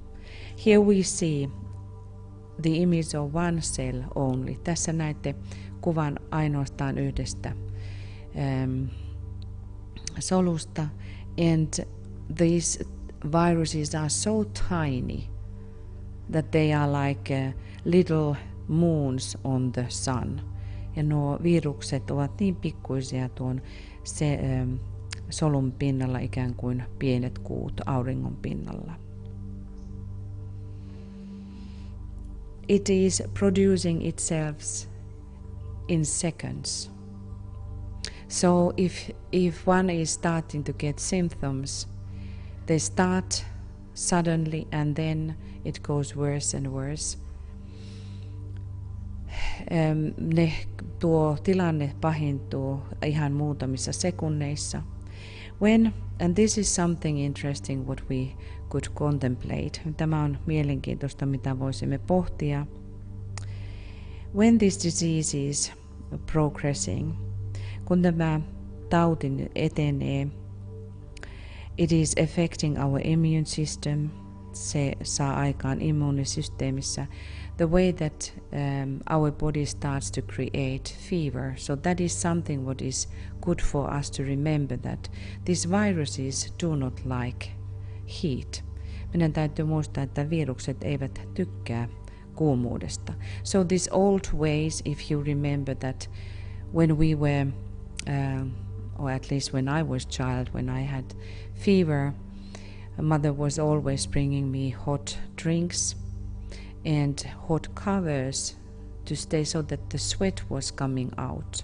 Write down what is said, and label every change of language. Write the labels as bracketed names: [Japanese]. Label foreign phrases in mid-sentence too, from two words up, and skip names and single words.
[English] Here we see the image of one cell only. [Finnish] Tässä näette kuvan ainoastaan yhdestä solusta. [English] And these viruses are so tiny that they are like little moons on the sun. [Finnish] Ja nuo virukset ovat niin pikkuisia tuon solun pinnalla ikään kuin pienet kuut auringon pinnalla. [English] It is producing itself in seconds. So if one is starting to get symptoms, they start suddenly and then it goes worse and worse. [Finnish] Tuo tilanne pahentuu ihan muutamissa sekunneissa. [English] And this is something interesting what we could contemplate. [Finnish] Tämä on mielenkiintoista, mitä voisimme pohtia. [English] When this disease is progressing, [Finnish] kun tämä tauti etenee, [English] it is affecting our immune system. [Finnish] Se saa aikaan immuunisysteemissä [English] the way that our body starts to create fever. So that is something what is good for us to remember, that these viruses do not like heat. [Finnish] Meidän täytyy muistaa, että virukset eivät tykkää kuumuudesta. [English] So these old ways, if you remember that when we were, or at least when I was child, when I had fever, mother was always bringing me hot drinks and hot covers to stay so that the sweat was coming out.